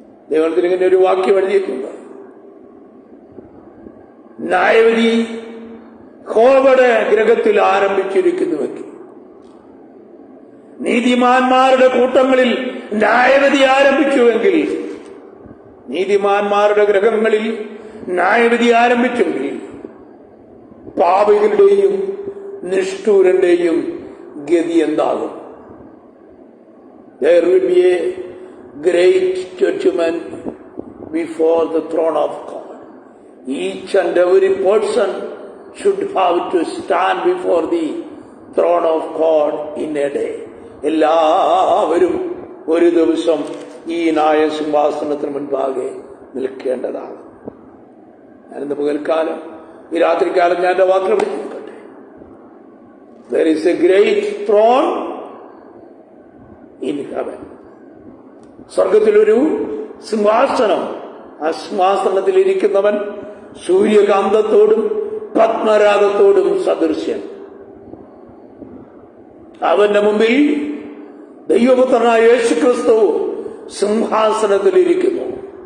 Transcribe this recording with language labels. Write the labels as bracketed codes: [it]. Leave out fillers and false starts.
[ml] ദൈവത്തിൽ ഇങ്ങനെ ഒരു വാക്യം എഴുതിയിട്ടുണ്ട്, ന്യായവിധി യഹോവയുടെ ഗൃഹത്തിൽ ആരംഭിച്ചിരിക്കുന്നുവെങ്കിൽ നീതിമാന്മാരുടെ കൂട്ടങ്ങളിൽ ന്യായവിധി ആരംഭിച്ചുവെങ്കിൽ, നീതിമാന്മാരുടെ ഗൃഹങ്ങളിൽ ന്യായവിധി ആരംഭിച്ചെങ്കിൽ പാപികളുടെയും നിഷ്ഠൂരന്റെയും ഗതി എന്താകും? [en] There will be a great judgment before the throne of God. Each and every person should have to stand before the throne of God in a day. [ml] എല്ലാവരും ഒരു ദിവസം ഈ ന്യായസിംഹാസനത്തിന് മുൻപാകെ നിൽക്കേണ്ടതാണ്. ഞാനിന്ന് പകൽക്കാലം, ഈ രാത്രികാലം ഞാൻ എൻ്റെ വാക്കിൽ പിടിച്ചിരിക്കട്ടെ. [en] There is a great throne in heaven. [ml] സ്വർഗത്തിലൊരു സിംഹാസനം. ആ സിംഹാസനത്തിൽ ഇരിക്കുന്നവൻ സൂര്യകാന്തത്തോടും പത്മരാഗത്തോടും സദൃശ്യൻ. അവന്റെ മുമ്പിൽ ദൈവപുത്രനായ യേശുക്രിസ്തു സിംഹാസനത്തിലിരിക്കുന്നു.